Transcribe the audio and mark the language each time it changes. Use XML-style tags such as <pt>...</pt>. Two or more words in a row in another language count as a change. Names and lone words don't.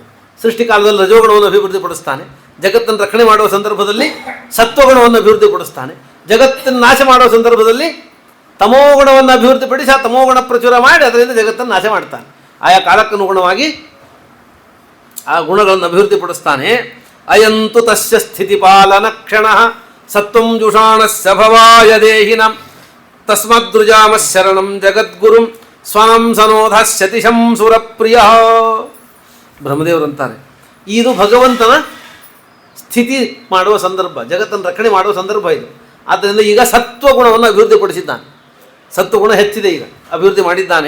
<kn>ಸೃಷ್ಟಿ ಕಾಲದಲ್ಲಿ ರಜೋಗುಣವನ್ನು ಅಭಿವೃದ್ಧಿಪಡಿಸ್ತಾನೆ, ಜಗತ್ತನ್ನು ರಕ್ಷಣೆ ಮಾಡುವ ಸಂದರ್ಭದಲ್ಲಿ ಸತ್ವಗುಣವನ್ನು ಅಭಿವೃದ್ಧಿಪಡಿಸ್ತಾನೆ, ಜಗತ್ತನ್ನು ನಾಶ ಮಾಡುವ ಸಂದರ್ಭದಲ್ಲಿ ತಮೋಗುಣವನ್ನು ಅಭಿವೃದ್ಧಿಪಡಿಸಿ ಆ ತಮೋಗುಣ ಪ್ರಚುರ ಮಾಡಿ ಅದರಿಂದ ಜಗತ್ತನ್ನು ನಾಶ ಮಾಡ್ತಾನೆ. ಆಯಾ ಕಾಲಕ್ಕನುಗುಣವಾಗಿ ಆ ಗುಣಗಳನ್ನು ಅಭಿವೃದ್ಧಿಪಡಿಸ್ತಾನೆ.</kn> <sa>ಅಯಂತು ತಸ್ಯ ಸ್ಥಿತಿಪಾಲನ ಕ್ಷಣ ಸತ್ವಂ ಜುಷಾಣಸ್ಯ ಭವಾಯ ದೇಹಿನಂ ತಸ್ಮದ್ರುಜಾಮ ಶರಣಂ ಜಗದ್ಗುರುಂ ಸ್ವನಂ ಸನೋಧಸ್ಯತಿ ಶಂಸುರಪ್ರಿಯ.</sa> <kn>ಬ್ರಹ್ಮದೇವರಂತಾರೆ ಇದು ಭಗವಂತನ ಸ್ಥಿತಿ ಮಾಡುವ ಸಂದರ್ಭ, ಜಗತ್ತನ್ನು ರಕ್ಷಣೆ ಮಾಡುವ ಸಂದರ್ಭ ಇದು. ಆದ್ದರಿಂದ ಈಗ ಸತ್ವಗುಣವನ್ನು ಅಭಿವೃದ್ಧಿಪಡಿಸಿದ್ದಾನೆ, ಸತ್ವಗುಣ ಹೆಚ್ಚಿದೆ, ಈಗ ಅಭಿವೃದ್ಧಿ ಮಾಡಿದ್ದಾನೆ.</kn>